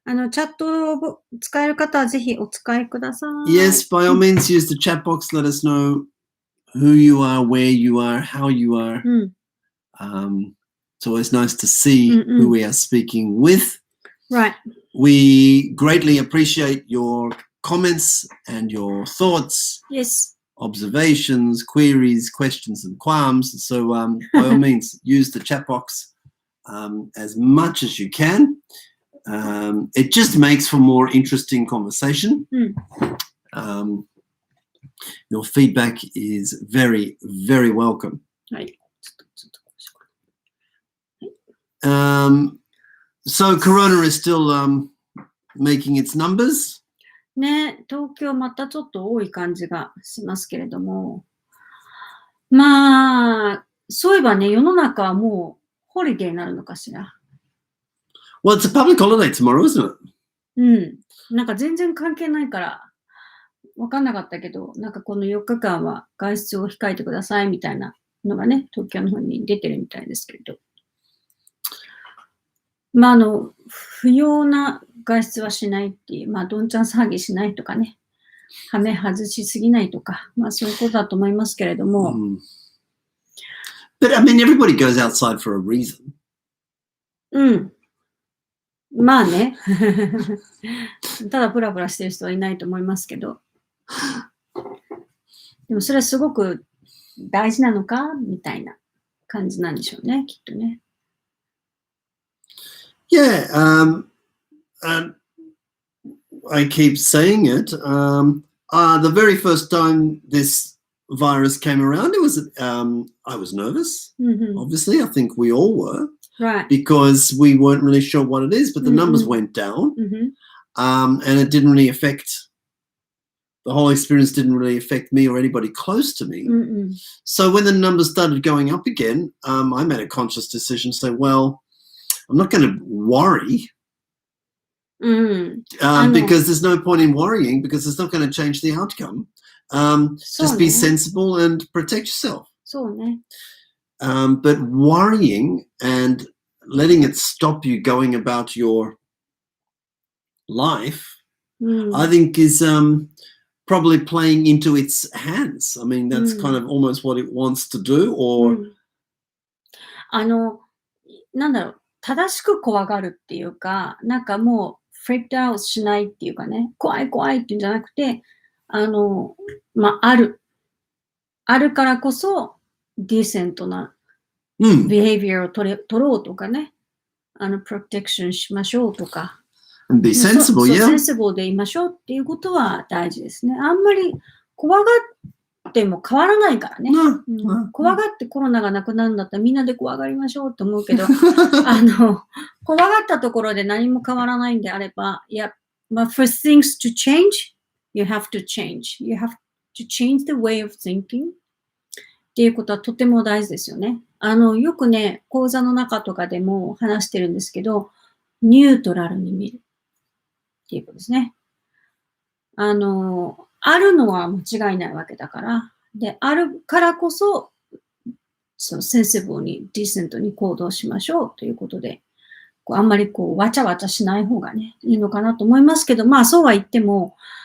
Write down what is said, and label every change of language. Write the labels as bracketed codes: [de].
[ja] チャットを使える方はぜひお使いください。 [en] Yes, by all means, use the chat box. Let us know who you are, where you are, how you are. It's always nice to see who we are speaking with. Right. We greatly appreciate your comments and your thoughts. Yes. Observations, queries, questions, and qualms. So by all means, use the chat box as much as you can. It just makes for more interesting conversation. Your feedback is very, very welcome. Right. So Corona is still making its numbers. [ja] ね、東京またちょっと多い感じがしますけれども。まあ、そういえばね、世の中はもうホリデーになるのかしら。 [en] Well, it's a public holiday tomorrow, isn't it? [ja] なんか全然関係ないから分かんなかったけど、なんかこの4日間は外出を控えてくださいみたいなのがね、東京の方に出てるみたいですけれど。まあ不要な外出はしないっていう、まあどんちゃん騒ぎしないとかね、羽目外しすぎないとか、まあそういうことだと思いますけれども。 [en] But I mean, everybody goes outside for a reason. [ja] まあね。ただブラブラしてる人はいないと思いますけど。でもそれはすごく大事なのかみたいな感じなんでしょうね、きっとね。 [en] Yeah, and I keep saying it. The very first time this virus came around, it was I was nervous. Obviously, I think we all were. Right. Because we weren't really sure what it is, but the numbers went down, and it didn't really affect. The whole experience didn't really affect me or anybody close to me. So when the numbers started going up again, I made a conscious decision to say, well, I'm not going to worry because there's no point in worrying because it's not going to change the outcome. Just be sensible and protect yourself. But worrying and letting it stop you going about your life, I think is probably playing into its hands. I mean, that's kind of almost what it wants to do, or [ja] なんだろう、正しく怖がるっていうか、なんかもう [en] freaked out [ja] しないっていうかね、怖い怖いっていうんじゃなくて、まあ、あるからこそディセントなbehavior を取ろうとかね、protection しましょうとか。 [en] be sensible, yeah. [ja] sensible でいましょうっていうことは大事ですね。あんまり怖がっても変わらないからね。怖がってコロナがなくなるんだったらみんなで怖がりましょうと思うけど、怖がったところで何も変わらないんであれば、いや、 [en] but for things to change, you have to change. You have to change the way of thinking. [ja] っていうことはとても大事ですよね。よくね、講座の中とかでも話してるんですけど、ニュートラルに見るっていうことですね。あるのは間違いないわけだから、で、あるからこそ、そのセンシブルに、ディセントに行動しましょうということで、あんまりわちゃわちゃしない方がね、いいのかなと思いますけど、まあそうは言っても、